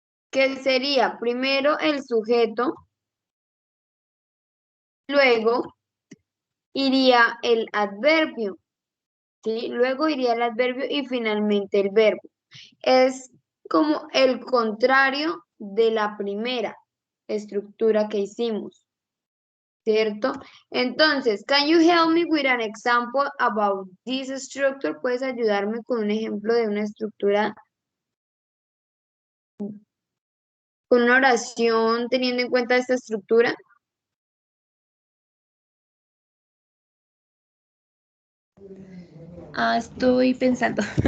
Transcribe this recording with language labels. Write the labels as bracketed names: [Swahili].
[Spanish] Que sería primero el sujeto, luego iría el adverbio, ¿sí? Luego iría el adverbio y finalmente el verbo. Es como el contrario de la primera estructura que hicimos, ¿cierto? [English] Entonces, can you help me with an example about this structure? [Spanish] ¿Puedes ayudarme con un ejemplo de una estructura, con una oración teniendo en cuenta esta estructura? Estoy pensando.